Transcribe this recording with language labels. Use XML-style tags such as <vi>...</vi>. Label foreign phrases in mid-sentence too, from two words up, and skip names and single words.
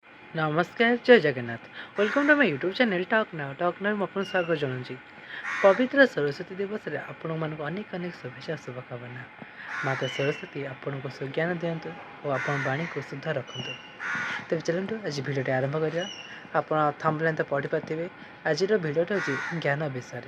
<or>ନମସ୍କାର ଜୟ ଜଗନ୍ନାଥ</or> <en>welcome to my YouTube channel</en> <or>टॉकनर ମୁଁ ଆପଣଙ୍କୁ ସ୍ୱାଗତ ଜଣାଉଛି। ପବିତ୍ର ସରସ୍ୱତୀ ଦିବସରେ ଆପଣମାନଙ୍କୁ ଅନେକ ଅନେକ ଶୁଭେଚ୍ଛା ଶୁଭକାମନା। ମାତା ସରସ୍ୱତୀ ଆପଣଙ୍କୁ ସୁଜ୍ଞାନ ଦିଅନ୍ତୁ ଓ ଆପଣ ବାଣୀକୁ ଶୁଦ୍ଧ ରଖନ୍ତୁ। ତେବେ ଚାଲନ୍ତୁ ଆଜି ଭିଡ଼ିଓଟି ଆରମ୍ଭ କରିବା। ଆପଣ ଥମ୍ବନେଲ୍ ତ ପଢ଼ିପାରିଥିବେ। ଆଜିର ଭିଡ଼ିଓଟି ହେଉଛି ଜ୍ଞାନ ବିଷୟରେ।</or>